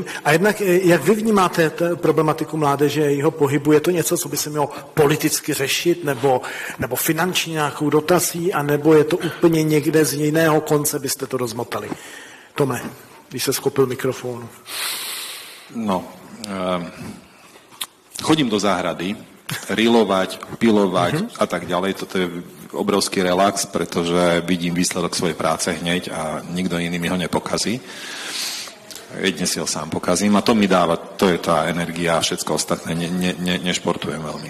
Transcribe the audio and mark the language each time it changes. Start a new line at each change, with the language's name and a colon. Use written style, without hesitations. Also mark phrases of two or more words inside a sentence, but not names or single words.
Czech: A jednak, jak vy vnímáte problematiku mládeže, jeho pohybu? Je to něco, co by se mělo politicky řešit, nebo finančně nějakou dotací, anebo je to úplně někde z jiného konce byste to rozmotali? Tome. když se schopil mikrofonu?
Slovak: No, chodím do záhrady, rilovať, pilovať a tak ďalej. Toto je obrovský relax, pretože vidím výsledok svojej práce hneď a nikto iný mi ho nepokazí. Jedne si ho sám pokazím a to mi dáva, to je tá energia a všetko ostatné, nešportujem veľmi.